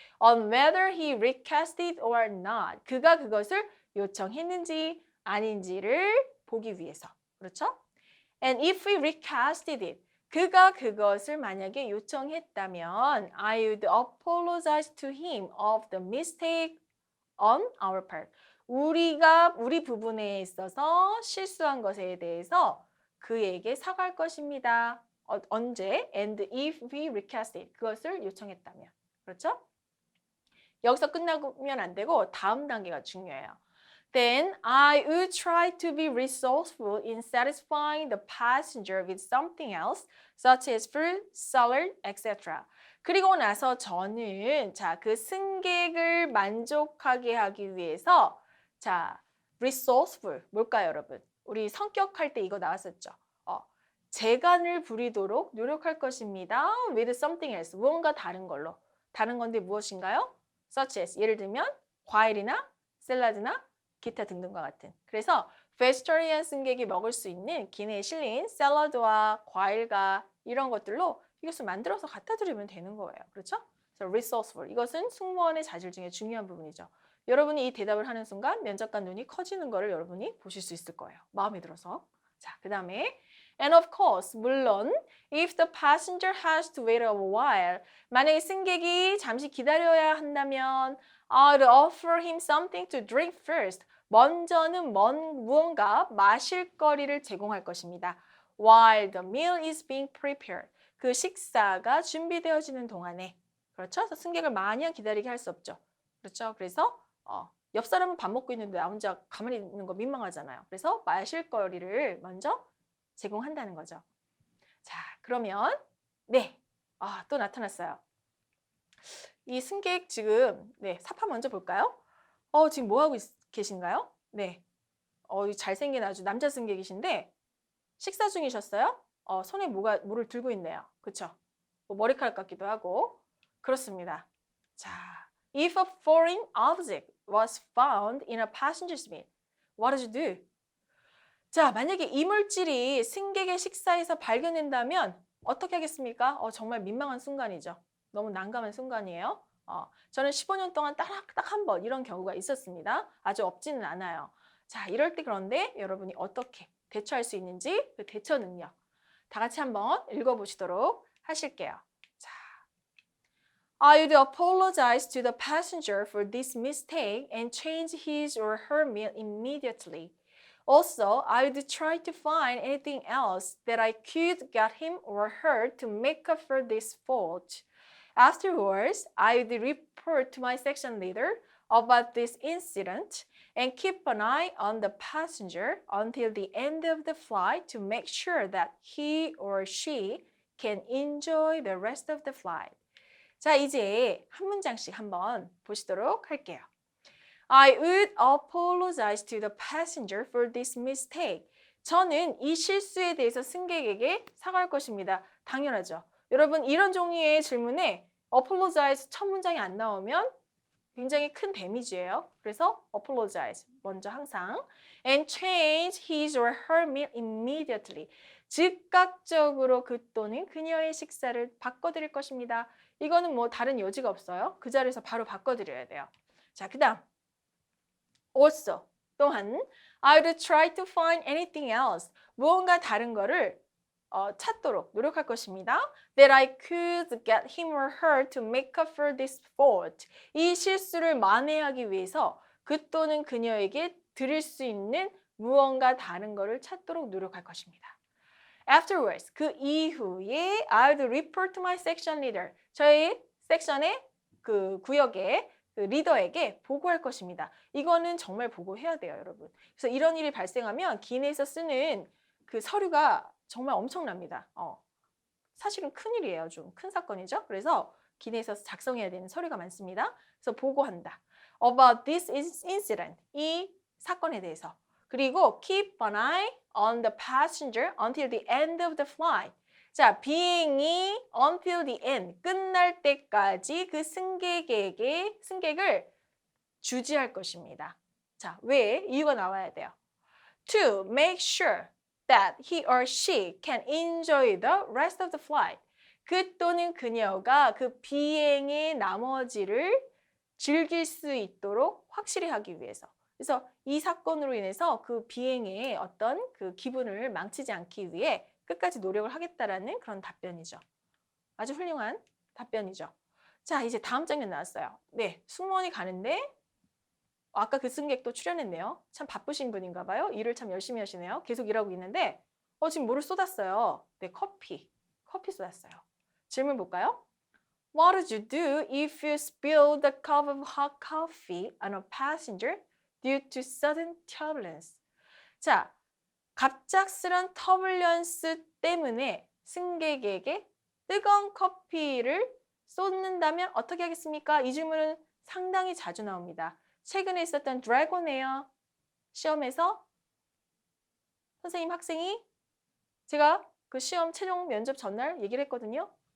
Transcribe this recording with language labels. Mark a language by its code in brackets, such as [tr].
[en] On whether he requested or not. [ko] 그가 그것을 요청했는지 아닌지를 보기 위해서. 그렇죠? [en] And if we requested it. [ko] 그가 그것을 만약에 요청했다면 [en] I would apologize to him of the mistake on our part. [ko] 우리 부분에 있어서 실수한 것에 대해서 그에게 사과할 것입니다. 언제? [en] And if we requested. [ko] 그것을 요청했다면. 그렇죠? 여기서 끝나면 안 되고 다음 단계가 중요해요. [en] Then I would try to be resourceful in satisfying the passenger with something else, such as fruit, salad, etc. [ko] 그리고 나서 저는 그 승객을 만족하게 하기 위해서 resourceful 뭘까요, 여러분? 우리 성격할 때 이거 나왔었죠. 재간을 부리도록 노력할 것입니다. [en] With something else, [ko] 무언가 다른 걸로. 다른 건데 무엇인가요? [en] Such as, [ko] 예를 들면 과일이나 샐러드나 기타 등등과 같은. 그래서 vegetarian 승객이 먹을 수 있는 기내에 실린 샐러드와 과일과 이런 것들로 이것을 만들어서 갖다 드리면 되는 거예요. 그렇죠? 그래서 resourceful. 이것은 승무원의 자질 중에 중요한 부분이죠. 여러분이 이 대답을 하는 순간 면접관 눈이 커지는 거를 여러분이 보실 수 있을 거예요. 마음에 들어서. 자, 그 다음에 [en] And of course, [ko] 물론 [en] if the passenger has to wait a while, [ko] 만약에 승객이 잠시 기다려야 한다면 [en] I'd offer him something to drink first. [ko] 먼저는 무언가 마실 거리를 제공할 것입니다. [en] While the meal is being prepared. [ko] 그 식사가 준비되어지는 동안에. 그렇죠? 그래서 승객을 마냥 기다리게 할 수 없죠. 그렇죠? 그래서 옆 사람은 밥 먹고 있는데 나 혼자 가만히 있는 거 민망하잖아요. 그래서 마실 거리를 먼저 제공한다는 거죠. 자, 그러면 또 나타났어요. 이 승객 지금 사파 먼저 볼까요? 지금 뭐 하고 계신가요? 네. 잘생긴 아주 남자 승객이신데 식사 중이셨어요? 손에 뭐를 들고 있네요. 그렇죠? 뭐 머리카락 같기도 하고. 그렇습니다. [en] 자, if a foreign object was found in a passenger's meal, what did you do? [ko] 자, 만약에 이물질이 승객의 식사에서 발견된다면 어떻게 하겠습니까? 정말 민망한 순간이죠. 너무 난감한 순간이에요. 저는 15년 동안 딱 한 번 이런 경우가 있었습니다. 아주 없지는 않아요. 자, 이럴 때 그런데 여러분이 어떻게 대처할 수 있는지 그 대처 능력 다 같이 한번 읽어보시도록 하실게요. [en] 자, I would apologize to the passenger for this mistake and change his or her meal immediately. Also, I would try to find anything else that I could get him or her to make up for this fault. Afterwards, I would report to my section leader about this incident and keep an eye on the passenger until the end of the flight to make sure that he or she can enjoy the rest of the flight. [ko] 자, 이제 한 문장씩 한번 보시도록 할게요. [en] I would apologize to the passenger for this mistake. [ko] 저는 이 실수에 대해서 승객에게 사과할 것입니다. 당연하죠. 여러분, 이런 종류의 질문에 apologize 첫 문장이 안 나오면 굉장히 큰 데미지예요. 그래서 [en] apologize [ko] 먼저 항상 [en] and change his or her meal immediately. [ko] 즉각적으로 그 또는 그녀의 식사를 바꿔드릴 것입니다. 이거는 뭐 다른 여지가 없어요. 그 자리에서 바로 바꿔드려야 돼요. 자, 그 다음 [en] also [ko] 또한 [en] I would try to find anything else. [ko] 무언가 다른 거를 찾도록 노력할 것입니다. [en] That I could get him or her to make up for this fault. [ko] 이 실수를 만회하기 위해서 그 또는 그녀에게 드릴 수 있는 무언가 다른 것을 찾도록 노력할 것입니다. [en] Afterwards, [ko] 그 이후에 [en] I would report to my section leader. [ko] 저희 섹션의 그 구역의 그 리더에게 보고할 것입니다. 이거는 정말 보고해야 돼요, 여러분. 그래서 이런 일이 발생하면 기내에서 쓰는 그 서류가 정말 엄청납니다. 사실은 큰일이에요. 좀 큰 사건이죠. 그래서 기내에서 작성해야 되는 서류가 많습니다. 그래서 보고한다. [en] About this incident. [ko] 이 사건에 대해서. 그리고 [en] keep an eye on the passenger until the end of the flight. [ko] 자, 비행이 [en] until the end. [ko] 끝날 때까지 그 승객을 주지할 것입니다. 자, 왜? 이유가 나와야 돼요. [en] To make sure that he or she can enjoy the rest of the flight. [ko] 그 또는 그녀가 그 비행의 나머지를 즐길 수 있도록 확실히 하기 위해서. 그래서 이 사건으로 인해서 그 비행의 어떤 그 기분을 망치지 않기 위해 끝까지 노력을 하겠다라는 그런 답변이죠. 아주 훌륭한 답변이죠. 자, 이제 다음 장면 나왔어요. 네, 승무원이 가는데 아까 그 승객도 출연했네요. 참 바쁘신 분인가 봐요. 일을 참 열심히 하시네요. 계속 일하고 있는데 지금 뭐를 쏟았어요? 네, 커피 쏟았어요. 질문 볼까요? [en] What would you do if you spilled a cup of hot coffee on a passenger due to sudden turbulence? [ko] 자, 갑작스런 터블런스 때문에 승객에게 뜨거운 커피를 쏟는다면 어떻게 하겠습니까? 이 질문은 상당히 자주 나옵니다. 최근에 있었던 드래곤 에어 시험에서 선생님, 학생이 제가 그 시험 최종 면접 전날 얘기를 했거든요.